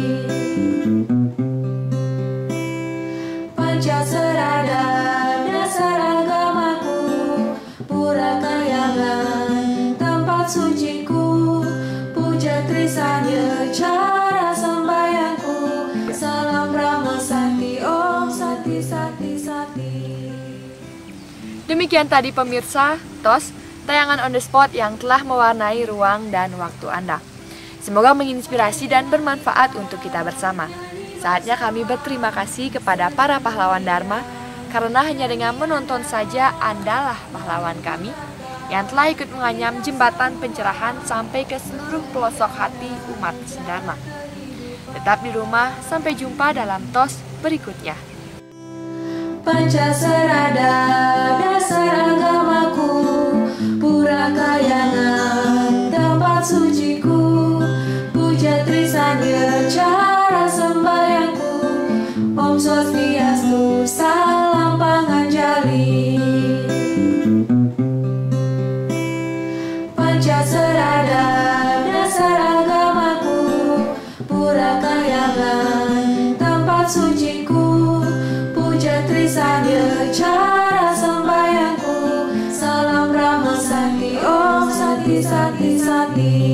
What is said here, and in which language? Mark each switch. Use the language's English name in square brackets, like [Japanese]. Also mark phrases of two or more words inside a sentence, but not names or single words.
[Indonesian] Pancasarada dasar agamaku, Purakayana tempat suciku, puja Trisanya cara sembahyangku, salam Brahma Sakti, Om Sati Sati Sati. Demikian tadi pemirsa, TOS, tayangan [English] on the spot [Indonesian] yang telah mewarnai ruang dan waktu Anda. Semoga menginspirasi dan bermanfaat untuk kita bersama. Saatnya kami berterima kasih kepada para pahlawan Dharma, karena hanya dengan menonton saja Andalah pahlawan kami. yang telah ikut menganyam jembatan pencerahan sampai ke seluruh pelosok hati umat sedharma. Tetap di rumah, sampai jumpa dalam tos berikutnya. Pancasarada dasar agamaku, Purakayangan tempat suciku, puja Trisanya cara sembayangku, Om Swastiastu salam panganjali. Pancasarada dasar agamaku, Purakayangan tempat suciku, puja Trisanya cara sembayangku, salam Brahma Sakti Om Sati Sati Sati.